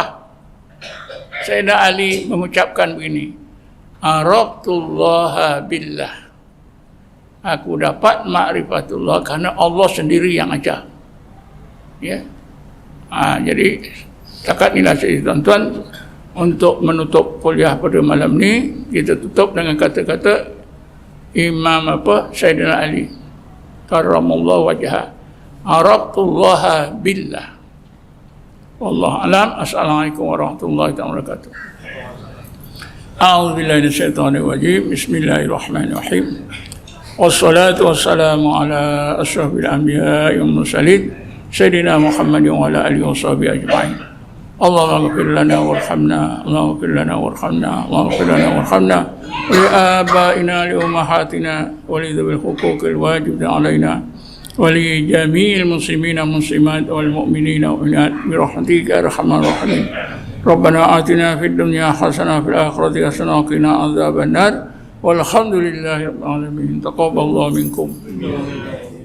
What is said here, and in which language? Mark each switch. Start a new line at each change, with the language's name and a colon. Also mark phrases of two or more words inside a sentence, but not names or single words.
Malay: Sayyidina Ali mengucapkan begini,
Arabic: عرفت الله بالله.
Malay: Aku dapat makrifatullah kerana Allah sendiri yang ajar. Ya, jadi setakat inilah saya tuan-tuan, untuk menutup kuliah pada malam ni kita tutup dengan kata-kata Imam Sayyidina Ali
Arabic: كرم الله وجهه, عرفت الله بالله. والله أعلم. السلام عليكم ورحمة الله وبركاته. أعوذ بالله من الشيطان الرجيم. بسم الله الرحمن الرحيم. والصلاة والسلام على أشرف الأنبياء والمرسلين سيدنا محمد وعلى آله وصحبه أجمعين. اللهم اغفر لنا وارحمنا، اللهم اغفر لنا وارحمنا، اللهم اغفر لنا وارحمنا، ولآبائنا ولأمهاتنا ولذوي الحقوق الواجب علينا ولجميع المسلمين المسلمات والمؤمنين والمؤمنات برحمتك يا أرحم الراحمين. ربنا آتنا في الدنيا حسنة في الآخرة حسنة وقنا عذاب النار. والحمد لله رب العالمين. تقبل الله منكم.